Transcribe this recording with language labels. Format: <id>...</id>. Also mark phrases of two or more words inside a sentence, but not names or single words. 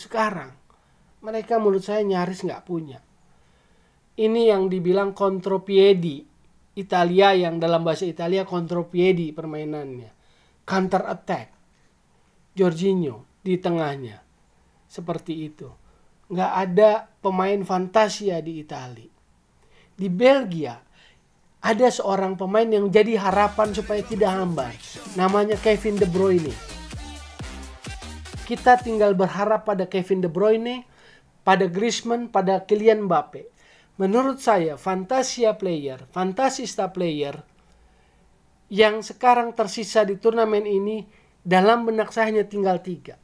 <id>Sekarang mereka menurut saya nyaris nggak punya. Ini yang dibilang contropiedi. Italia yang dalam bahasa Italia contropiedi permainannya.</id> <en>Counter attack.</en> <id>Jorginho di tengahnya. Seperti itu. Nggak ada pemain fantasia di Italia. Di Belgia ada seorang pemain yang jadi harapan supaya tidak hambar. Namanya Kevin De Bruyne. Kita tinggal berharap pada Kevin De Bruyne, pada Griezmann, pada Kylian Mbappe. Menurut saya fantasista player yang sekarang tersisa di turnamen ini dalam benak saya hanya tinggal 3.</id>